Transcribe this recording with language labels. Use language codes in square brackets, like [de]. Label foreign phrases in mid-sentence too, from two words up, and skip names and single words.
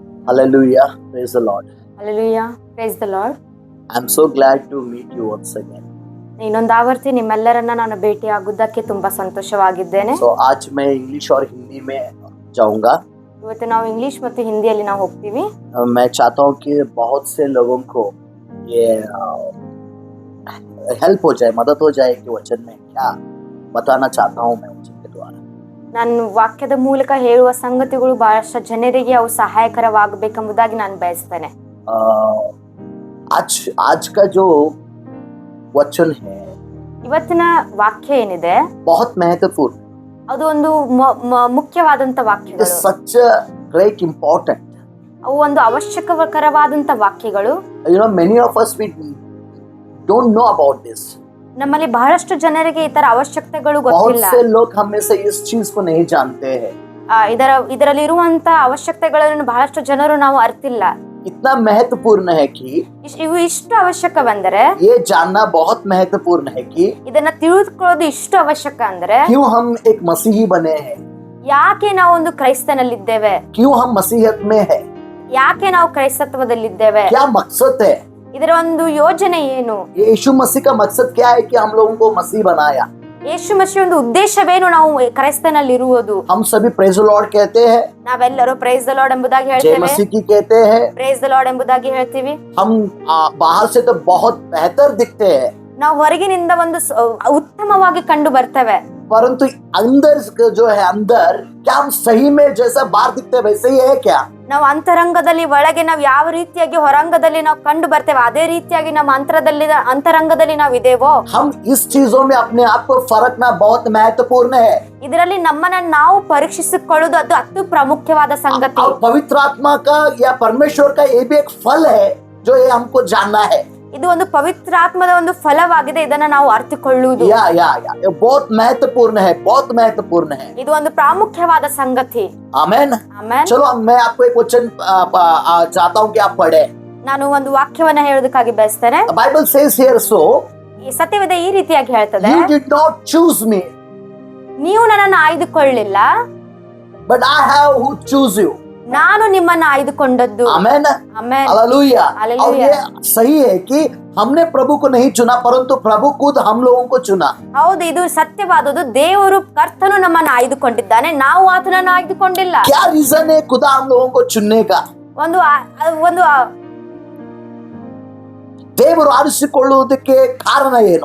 [en] Hallelujah. Praise the Lord. Hallelujah. Praise the Lord. I'm so glad to meet you once again. [kn] ಇನ್ನೊಂದು ಆವರ್ತಿ ನಿಮ್ಮೆಲ್ಲರನ್ನ ನಾನು ಭೇಟಿಯಾಗುವುದಕ್ಕೆ ತುಂಬಾ ಸಂತೋಷವಾಗಿದ್ದೇನೆ. [hi] So आज मैं इंग्लिश और हिंदी में जाऊंगा. [kn] ಇವತ್ತು ನಾವು ಇಂಗ್ಲಿಷ್ ಮತ್ತು ಹಿಂದಿಯಲ್ಲಿ ನಾವು ಹೋಗ್ತೀವಿ. [hi] मैं चाहता हूँ कि बहुत से लोगों को ये हेल्प हो जाए, मदद हो जाए कि वचन में क्या बताना चाहता हूँ मैं वचन के द्वारा. [kn] ನಾನು ವಾಕ್ಯದ ಮೂಲಕ ಹೇಳುವ ಸಂಗತಿಗಳು ಬಹಳಷ್ಟು ಜನರಿಗೆ ಅವು ಸಹಾಯಕರವಾಗಬೇಕೆಂಬುದಾಗಿ ನಾನು ಬಯಸ್ತೇನೆ. [hi] आज का जो वचन है [kn] ಇವತ್ತಿನ ವಾಕ್ಯ ಏನಿದೆ [hi] बहुत महत्वपूर्ण. [kn] ಅದು ಒಂದು ಮುಖ್ಯವಾದಂತ ವಾಕ್ಯಗಳು. [en] It's such a great important. [kn] ಅವು ಒಂದು ಅವಶ್ಯಕರವಾದಂತ ವಾಕ್ಯಗಳು. [en] You know, many of us we don't know about this. [kn] ನಮ್ಮಲ್ಲಿ ಬಹಳಷ್ಟು ಜನರಿಗೆ ಈ ತರ ಅವಶ್ಯಕತೆಗಳು [hi] बहुत [kn] ಗೊತ್ತಿಲ್ಲ. [hi] से लोग हमें से इस चीज को नहीं जानते हैं. [kn] ಇದರಲ್ಲಿ ಇರುವಂತ ಅವಶ್ಯಕತೆಗಳನ್ನು ಬಹಳಷ್ಟು ಜನರು ನಾವು ಅರ್ತಿಲ್ಲ. [hi] इतना महत्वपूर्ण है कि [kn] ಇವು ಇಷ್ಟು ಅವಶ್ಯಕವೆಂದರೆ [hi] ये जानना बहुत महत्वपूर्ण है कि [kn] ಇದನ್ನ ತಿಳಿದುಕೊಳ್ಳೋದು ಇಷ್ಟು ಅವಶ್ಯಕ ಅಂದ್ರೆ [hi] क्यों हम एक मसीही बने हैं, [kn] ಯಾಕೆ ನಾವು ಒಂದು ಕ್ರೈಸ್ತನಲ್ಲಿದ್ದೇವೆ, [hi] क्यों हम मसीहत में है, [kn] ಯಾಕೆ ನಾವು ಕ್ರೈಸ್ತತ್ವದಲ್ಲಿದ್ದೇವೆ, [hi] क्या मकसद है. [kn] ಇದರ ಒಂದು ಯೋಜನೆ ಏನು, [hi] ये यीशु मसीह का मकसद क्या है कि हम लोगों को मसीह बनाया. [kn] ಯೇಸು ಮसीह ಒಂದು ಉದ್ದೇಶವೇನು ನಾವು ಕ್ರೈಸ್ತನಲ್ಲಿ ಇರುವುದು. [hi] हम सभी [en] Praise the Lord [hi] कहते हैं, [kn] ನಾವೆಲ್ಲರೂ [en] Praise the Lord [kn] ಎಂಬುದಾಗಿ [hi] जय [kn] ಹೇಳ್ತೇವೆ, [hi] मसीह की कहते हैं. [en] Praise the Lord [kn] ಎಂಬುದಾಗಿ ಹೇಳ್ತೀವಿ. [hi] हम बाहर से तो बहुत बेहतर दिखते हैं, [kn] ನಾವು ಹೊರಗಿನಿಂದ ಒಂದು ಉತ್ತಮವಾಗಿ ಕಂಡು ಬರ್ತೇವೆ, [hi] परंतु अंदर जो है अंदर क्या हम सही में जैसा बाहर दिखते हैं वैसे ही है क्या. [kn] ನಾವು ಅಂತರಂಗದಲ್ಲಿ ಒಳಗೆ ನಾವು ಯಾವ ರೀತಿಯಾಗಿ ಹೊರಾಂಗದಲ್ಲಿ ನಾವು ಕಂಡು ಬರ್ತೇವೆ ಅದೇ ರೀತಿಯಾಗಿ ನಮ್ಮ ಅಂತರಂಗದಲ್ಲಿ ನಾವು ಇದೇವೋ. [hi] हम इस चीजों में अपने आप को परखना बहुत महत्वपूर्ण है. [kn] ಇದರಲ್ಲಿ ನಮ್ಮನ್ನ ನಾವು ಪರೀಕ್ಷಿಸಿಕೊಳ್ಳುವುದು ಅದು ಅತಿ ಪ್ರಾಮುಖ್ಯವಾದ ಸಂಗತಿ. [hi] और पवित्र आत्मा का या परमेश्वर का ये भी एक फल है जो ये हमको जानना है. [kn] ಇದು ಒಂದು ಪವಿತ್ರ ಆತ್ಮದ ಒಂದು ಫಲವಾಗಿದೆ, ಇದನ್ನ ನಾವು ಅರ್ಥಕೊಳ್ಳುವುದು. [hi] या ये बहुत महत्वपूर्ण है, बहुत महत्वपूर्ण है. [kn] ಇದು ಒಂದು ಪ್ರಾಮುಖ್ಯವಾದ ಸಂಗತಿ. [hi] आमेन. [kn] ಆಮೆನ್. [hi] चलो मैं आपको एक वचन चाहता हूँ कि आप पढ़े. [kn] ನಾನು ಒಂದು ವಾಕ್ಯವನ್ನ ಹೇಳೋದಕ್ಕಾಗಿ ಬಯಸ್ತೇನೆ. [en] बाइबल says here, so [kn] ಈ ಸತ್ಯವೇದ ಈ ರೀತಿಯಾಗಿ ಹೇಳ್ತದೆ, [en] you did not choose me [kn] ನೀವು ನನ್ನನ್ನು ಆಯ್ದುಕೊಳ್ಳಿಲ್ಲ, [en] but I have who choose you. [kn] ನಾನು ನಿಮ್ಮನ್ನ ಆಯ್ದುಕೊಂಡದ್ದು. [hi] आमेन. [kn] ಆಮೆನ್. [hi] हालेलुया. हालेलुया. और ये सही है कि हमने प्रभु को नहीं चुना परंतु प्रभु खुद हम लोगों को चुना. [kn] ಹೌದು, ಇದು ಸತ್ಯವಾದದ್ದು. ದೇವರು ಕರ್ತನು ನಮ್ಮನ್ನ ಆಯ್ದುಕೊಂಡಿದ್ದಾನೆ, ನಾವು ಆತನನ್ನು ಆಯ್ದುಕೊಂಡಿಲ್ಲ. [hi] क्या रीजन है खुदा हम लोगों को चुनने का. [kn] ಒಂದು ದೇವರು ಆರಿಸಿಕೊಳ್ಳುವುದಕ್ಕೆ ಕಾರಣ ಏನು.